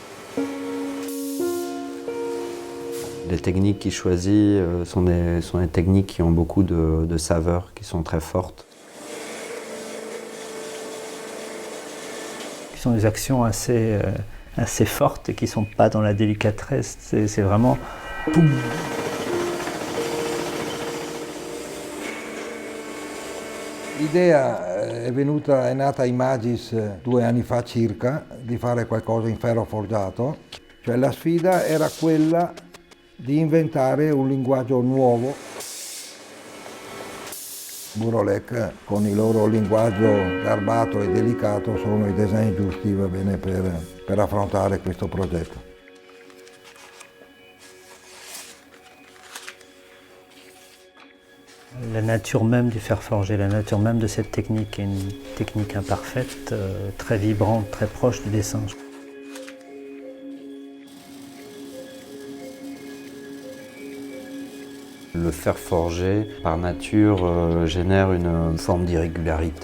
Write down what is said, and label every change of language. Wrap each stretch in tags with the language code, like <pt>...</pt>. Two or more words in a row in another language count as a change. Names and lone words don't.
<fr>Les techniques qu'il choisit sont des techniques qui ont beaucoup de saveurs, qui sont très fortes. Ce sont des actions assez fortes et qui ne sont pas dans la délicatesse. C'est vraiment boum.</fr> <it>L'idea è nata in Magis 2 anni fa circa di fare qualcosa in ferro forgiato, cioè la sfida era quella di inventare un linguaggio nuovo. Burolec con il loro linguaggio garbato e delicato sono i design giusti, va bene, per affrontare questo progetto.</it> <fr>La nature même du fer forgé, la nature même de cette technique est une technique imparfaite, très vibrante, très proche du dessin. Le fer forgé, par nature, génère une forme d'irrégularité.</fr>